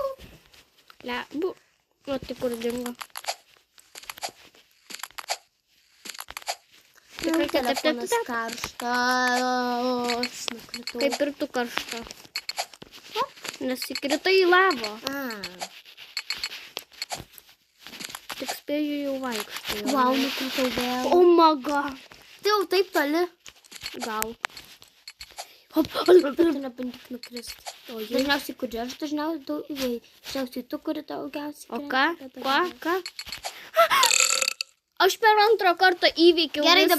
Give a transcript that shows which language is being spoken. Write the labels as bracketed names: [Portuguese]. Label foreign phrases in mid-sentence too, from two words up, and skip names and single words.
[Lithuanian] Lebu. O tai kur dingo? Tikrai, kad Telefonas taip. karštas. Nukritau. Kaip ir tu karšta. Nes įkritai į lavą. Tik spėju jau vaikštai. Vau, nukritau vėl. [English] Oh my god. [Lithuanian] Tai jau taip toli. Gal. Bet tu nebandyk nukristi. Dažniausiai kuri aš dažniausiai tu, kuri daugiausiai. O ką? Ką? Aš per antrą kartą įveikiau Gerai, visą.